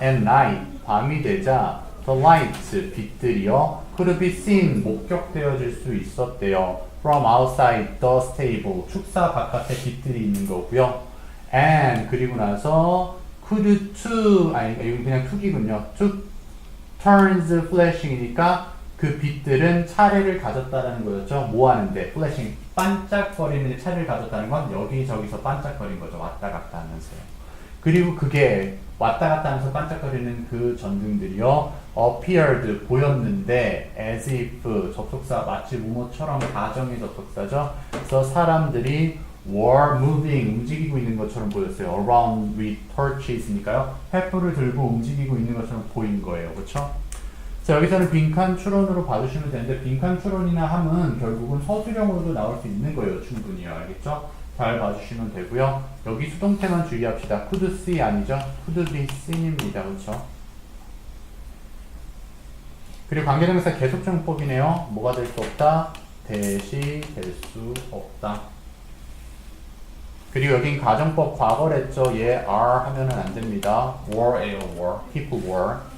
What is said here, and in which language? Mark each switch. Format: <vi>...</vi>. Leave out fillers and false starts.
<en>At night</en> <ko>밤이 되자</ko> <en>the lights</en> <ko>빛들이요</ko> <en>could be seen</en> <ko>목격되어질 수 있었대요.</ko> <en>From outside the stable</en> <ko>축사 바깥에 빛들이 있는 거고요. And 그리고 나서 could to 아니 이거 그냥 to기군요.</ko> <en>to turns flashing</en> <ko>이니까 그 빛들은 차례를 가졌다라는 거였죠. 뭐 하는데? 플래싱, 반짝거리는 차례를 가졌다는 건 여기저기서 반짝거린 거죠. 왔다 갔다 하면서요. 그리고 그게 왔다 갔다 하면서 반짝거리는 그 전등들이요. appeared, 보였는데 as if, 접속사 마치 뭐뭐처럼 가정의 접속사죠. 그래서 사람들이</ko> <en>were moving,</en> <ko>움직이고 있는 것처럼 보였어요.</ko> <en>around with torches니까요.</en> <ko>횃불을 들고 움직이고 있는 것처럼 보인 거예요. 그렇죠? 자, 여기서는 빈칸 추론으로 봐주시면 되는데 빈칸 추론이나 함은 결국은 서술형으로도 나올 수 있는 거예요. 충분히요. 알겠죠? 잘 봐주시면 되고요. 여기 수동태만 주의합시다.</ko> <en>could see</en> <ko>아니죠?</ko> <en>could be seen입니다.</en> <ko>그렇죠? 그리고 관계대명사 계속정법이네요. 뭐가 될 수 없다? 대시 될 수 없다. 그리고 여긴 가정법 과거랬죠. 얘 are 하면은 안 됩니다.</ko> <en>were예요. were. people were.</en>